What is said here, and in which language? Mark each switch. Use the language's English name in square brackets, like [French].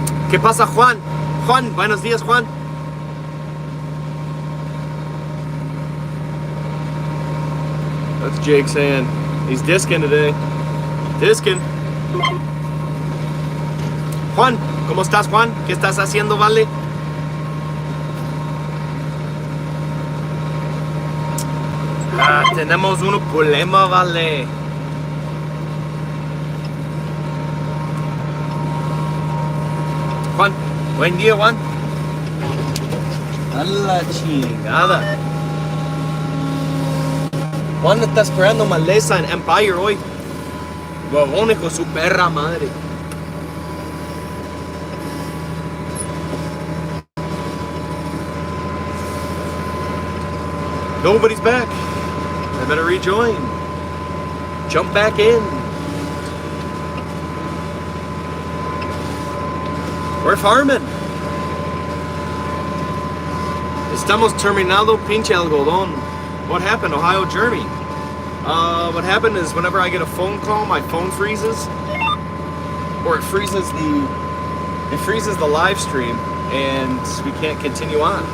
[Spanish] ¿Qué pasa, Juan? Juan, buenos días, Juan. [English] That's Jake saying he's disking today. Disking. [Spanish] Juan, ¿cómo estás, Juan? ¿Qué estás haciendo, vale? Ah, tenemos un problema, vale. Juan, buen día, Juan. A la chingada. Juan está esperando maleza en Empire hoy. Huevón, hijo su perra madre. [English] Nobody's back. I better rejoin. Jump back in. We're farming. [Spanish] Estamos terminando pinche algodón. [English] What happened, Ohio Jeremy? What happened is whenever I get a phone call, my phone freezes, or it freezes the live stream, and we can't continue on.